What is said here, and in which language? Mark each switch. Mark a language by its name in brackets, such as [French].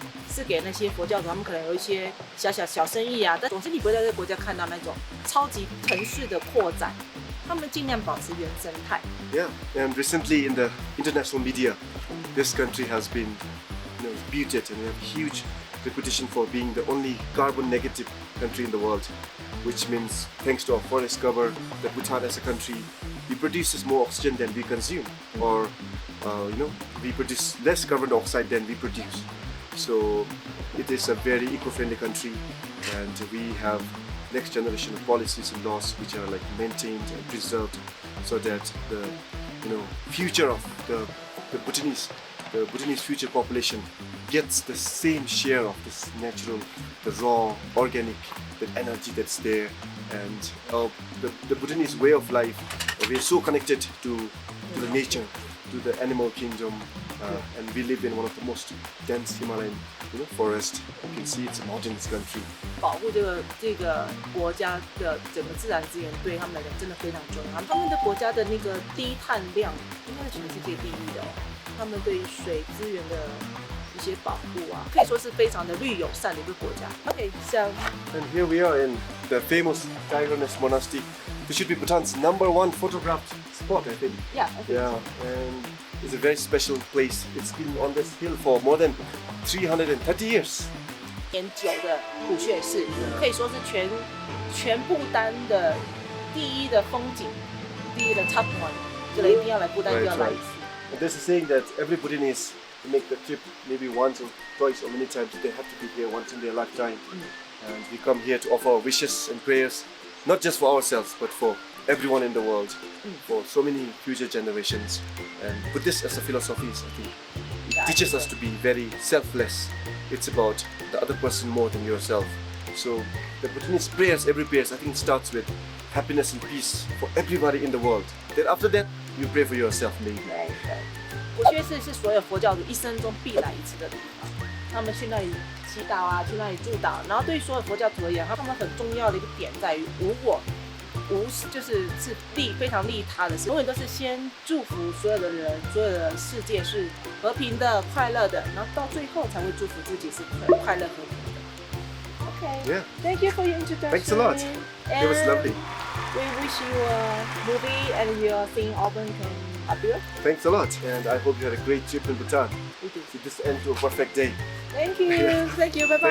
[Chinese] 是给那些佛教徒，他们可能有一些小生意啊，但总之你不会在这个国家看到那种超级城市的扩展，他们尽量保持原生态。 [English] Yeah, and recently in the international media, this country has been reputed and we have a huge reputation for being the only carbon negative country in the world, which means thanks to our forest cover, that Bhutan as a country, we produces more oxygen than we consume, or we produce less carbon dioxide than we produce. So it is a very eco-friendly country, and we have next generation of policies and laws which are like maintained and preserved, so that the future of the Bhutanese future population gets the same share of this natural, the raw, organic, that energy that's there. And the Bhutanese way of life, we are so connected to the nature, to the animal kingdom, and we live in one of the most dense Himalayan forest. You can see it's a mountainous country. [Chinese] 保护这个国家的整个自然资源对他们来讲真的非常重要。他们的国家的那个低碳量应该是全世界第一的哦。他们对于水资源的一些保护啊，可以说是非常的绿友善的一个国家。 [English] Okay, so and here we are in the famous Tigernes Monastery. This should be Bhutan's #1 photographed spot, I think. Yeah, I think Yeah, and it's a very special place. It's been on this hill for more than 330 years. [Chinese] 年久的虎穴是可以说是全不丹的第一的风景，第一的 [English] top one， [Chinese] 这个一定要来不丹就要来一次。 [English] And there's a saying that every Bhutanese make the trip maybe once or twice or many times. They have to be here once in their lifetime. And we come here to offer our wishes and prayers, not just for ourselves, but for everyone in the world, for so many future generations. And Buddhist as a philosophy, I think, it teaches us to be very selfless. It's about the other person more than yourself. So the Bhutanese prayers, every prayer, I think starts with happiness and peace for everybody in the world. Then after that, you pray for yourself maybe. [Chinese] 虎穴寺是所有佛教徒一生中必来一次的地方，他们去那里祈祷啊，去那里祝祷。然后对于所有佛教徒而言，他们很重要的一个点在于无我，就是非常利他的事，永远都是先祝福所有的人，所有的世界是和平的、快乐的，然后到最后才会祝福自己是快乐和平的。 [English] Okay. Yeah. Thank you for your introduction. Thanks a lot. It was lovely. We wish you a movie and your thing album can appear. Thanks a lot, and I hope you had a great trip in Bhutan. We do. See this end to a perfect day. Thank you. Thank you. Bye bye.